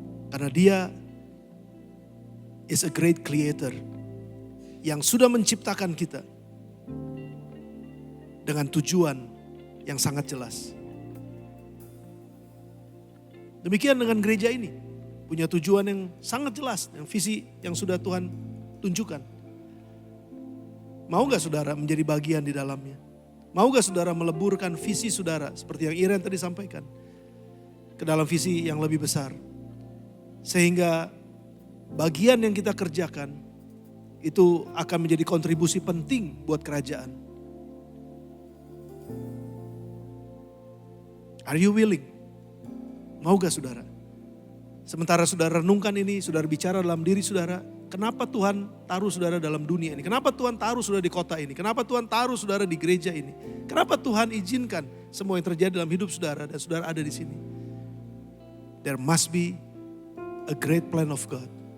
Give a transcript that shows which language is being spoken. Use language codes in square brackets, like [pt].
[id] Karena Dia [en] is a great creator. [id] Yang sudah menciptakan kita. Dengan tujuan yang sangat jelas. Demikian dengan gereja ini. Punya tujuan yang sangat jelas. Yang visi yang sudah Tuhan tunjukkan. Mau gak saudara menjadi bagian di dalamnya? Mau gak saudara meleburkan visi saudara seperti yang Iren tadi sampaikan. Ke dalam visi yang lebih besar. Sehingga bagian yang kita kerjakan itu akan menjadi kontribusi penting buat kerajaan. [en] Are you willing? [id] Mau gak saudara? Sementara saudara renungkan ini, saudara bicara dalam diri saudara, kenapa Tuhan taruh saudara dalam dunia ini? Kenapa Tuhan taruh saudara di kota ini? Kenapa Tuhan taruh saudara di gereja ini? Kenapa Tuhan izinkan semua yang terjadi dalam hidup saudara dan saudara ada di sini? [en] There must be a great plan of God.